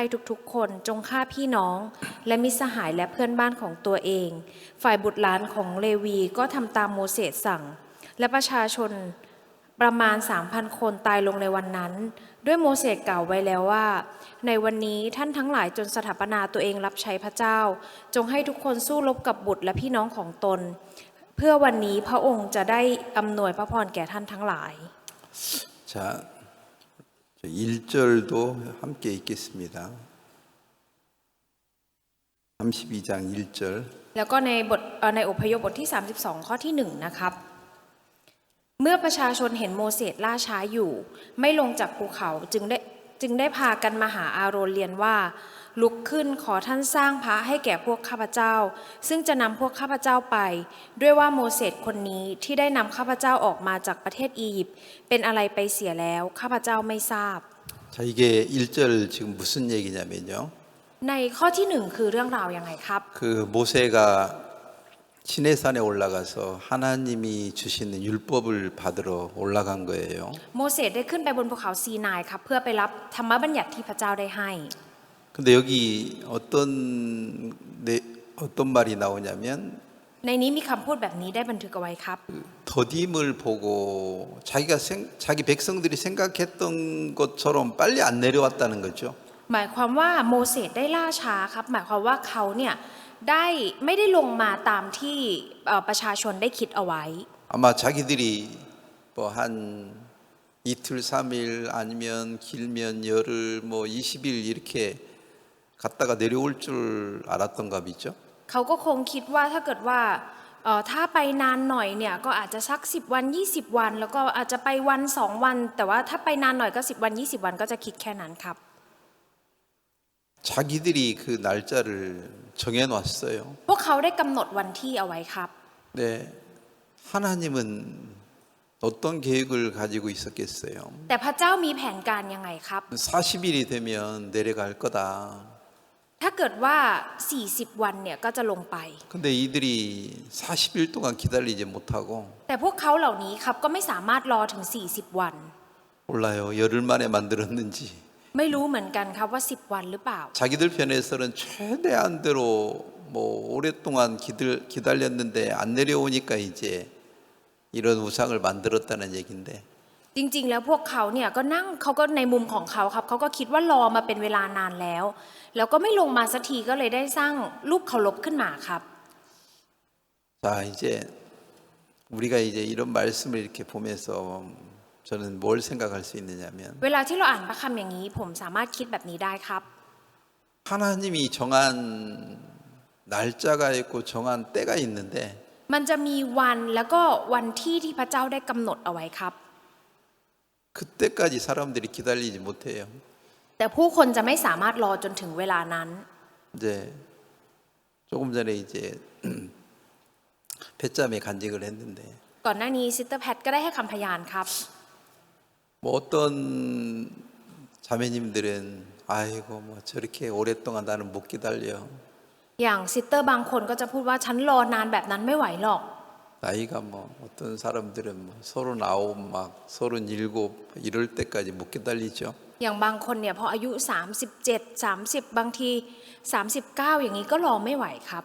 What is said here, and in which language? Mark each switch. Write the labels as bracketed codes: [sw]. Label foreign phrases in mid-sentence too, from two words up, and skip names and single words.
[th] ทุกๆคนจงฆ่าพี่น้องและมิตรสหายและเพื่อนบ้านของตัวเองฝ่ายบุตรหลานของเลวีก็ทำตามโมเสสสั่งและประชาชนประมาณ 3,000 คนตายลงในวันนั้นด้วยโมเสสกล่าวไว้แล้วว่าในวันนี้ท่านทั้งหลายจนสถาปนาตัวเองรับใช้พระเจ้าจงให้ทุกคนสู้รบกับบุตรและพี่น้องของตนเพื่อวันนี้พระองค์จะได้อำนวยพระพรแก่ท่านทั้งหลาย [ko] 자, 1절도 함께 읽겠습니다. 32장 1절. [th] แล้วก็ในอพยพบทที่ 32 ข้อที่ 1 นะครับเมื่อประชาชนเห็นโมเสสล่าช้าอยู่ไม่ลงจากภูเขาจึงได้พากันมาหาอาโรนเรียนว่าลุกขึ้นขอท่านสร้างพระให้แก่พวกข้าพเจ้าซึ่งจะนำพวกข้าพเจ้าไปด้วยว่าโมเสสคนนี้ที่ได้นำข้าพเจ้าออกมาจากประเทศอียิปต์เป็นอะไรไปเสียแล้วข้าพเจ้าไม่ทราบ [ko] 자, 이게 1절 지금 무슨 얘기냐면요. [th] ในข้อที่ 1 คือเรื่องราวยังไงครับ [ko] 그 모세가 시내산에 올라가서 하나님이 주시는 율법을 받으러 올라간 거예요. [th] โมเสสได้ขึ้นไปบนภูเขาซีนายครับเพื่อไปรับธรรมบัญญัติที่พระเจ้าได้ให้ [ko] 근데 여기 어떤 말이 나오냐면 [th] ในนี้มีคำพูดแบบนี้ได้บันทึกเอาไว้ครับ [ko] 더딤을 보고 자기 백성들이 생각했던 것처럼 빨리 안 내려왔다는 거죠. [th] หมายความว่าโมเสสได้ล่าช้าครับหมายความว่าเขาเนี่ยไม่ได้ลงมาตามที่ประชาชนได้คิดเอาไว้ [ko] 아마 자기들이 뭐 한 이틀 3일 아니면 길면 열흘 뭐 20일 이렇게 갔다가 내려올 줄 알았던가 보죠. [th] เขาก็คงคิดว่าถ้าเกิดว่าถ้าไปนานหน่อยเนี่ยก็อาจจะสัก10วัน20วันแล้วก็อาจจะไปวัน2วันแต่ว่าถ้าไปนานหน่อยก็10วัน20วันก็จะคิดแค่นั้นครับ [ko] 자기들이 그 날짜를 정해 놨어요. [th] พวกเขาได้กำหนดวันที่เอาไว้ครับ [ko] 네. 하나님은 어떤 계획을 가지고 있었겠어요? [th] แต่พระเจ้ามีแผนการยังไงครับ [ko] 40일이 되면 내려갈 거다. [th] ถ้าเกิดว่า40วันเนี่ยก็จะลงไป [ko] 근데 이들이 40일 동안 기다리지 못하고 [th] แต่พวกเขาเหล่านี้ครับก็ไม่สามารถรอถึง40วัน [ko] 몰라요. 열흘 만에 만들었는지. [th] ไม่รู้เหมือนกันครับว่า10วันหรือเปล่า [ko] 자기들 편에서는 최대한대로 뭐 오랫동안 기다렸는데 안 내려오니까 이제 이런 우상을 만들었다는 얘긴데 [th] จริงๆแล้วพวกเขาเนี่ยเขาก็ในมุมของเขาครับเขาก็คิดว่ารอมาเป็นเวลานานแล้วก็ไม่ลงมาสักทีก็เลยได้สร้างรูปเคารพขึ้นมาครับ [ko] 자, 이제 우리가 이제 이런 말씀을 이렇게 보면서 저는 뭘 생각할 수 있느냐면 [th] เวลาที่เราอ่านพระคำอย่างนี้ผมสามารถคิดแบบนี้ได้ครับ [ko] 하나님이 정한 날짜가 있고 정한 때가 있는데 [th] มันจะมีวันแล้วก็วันที่ที่พระเจ้าได้กำหนดเอาไว้ครับ [ko] 그때까지 사람들이 기다리지 못해요. [th] แต่ผู้คนจะไม่สามารถรอจนถึงเวลานั้น [ko] 이제 조금 전에 이제 배짬에 간증을 했는데 [th] ก่อนหน้านี้ซิสเตอร์แพทก็ได้ให้คำพยานครับ [ko] 뭐 어떤 자매님들은 아이고 뭐 저렇게 오랫동안 나는 못 기다려. [th] อย่างซิสเตอร์บางคนก็จะพูดว่าฉันรอนานแบบนั้นไม่ไหวหรอก [ko] 나이가 뭐 어떤 사람들은 뭐 39, 막 37 이럴 때까지 못 기다리죠. [th] อย่างบางคนเนี่ยพออายุ37 30บางที39อย่างนี้ก็รอไม่ไหวครับ